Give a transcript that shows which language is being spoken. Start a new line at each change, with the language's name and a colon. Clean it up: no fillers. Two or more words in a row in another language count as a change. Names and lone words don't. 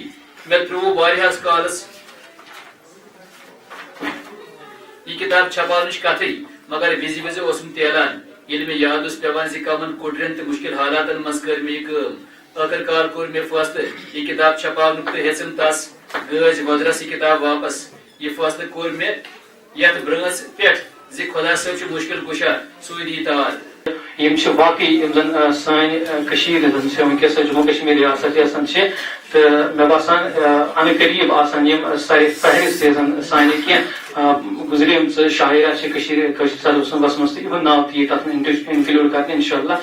Kashmiri: مےٚ ترٛوو واریاہس کالس یہ کتاب چھپاونٕچ کتھٕے مگر وِزِ وِزِ اوسُم تیلان ییٚلہِ مےٚ یاد اوس پیوان زِ کمن کُڑرٮ۪ن تہٕ مُشکل حالاتن منٛز کٔر مےٚ یہِ کٲم. ٲخٕر کار کوٚر مےٚ فٲصلہٕ یہِ کتاب چھپاونُک تہٕ ہیژٕم تس گٲج وۄزرس یہِ کتاب واپس. یہِ فٲصلہٕ کوٚر مےٚ یتھ برٲنٛژ پٮ۪ٹھ زِ خۄدا صٲب چھُ مُشکل کُشا سُے دی تار. یم واقعی زن سانہِ کٔشیٖرِ زن ونکس جموں کشمیر ریاست یسن تو مے باسان ان قریب آسان یم سارے فہرست زن سانہِ کینٛہہ گزریمژ شاعرہ کٲشِر صدبس منٛز تہٕ یِہُنٛد ناو تہِ یی تتھ منٛز انکلوٗڈ کرنہٕ انشاء اللہ.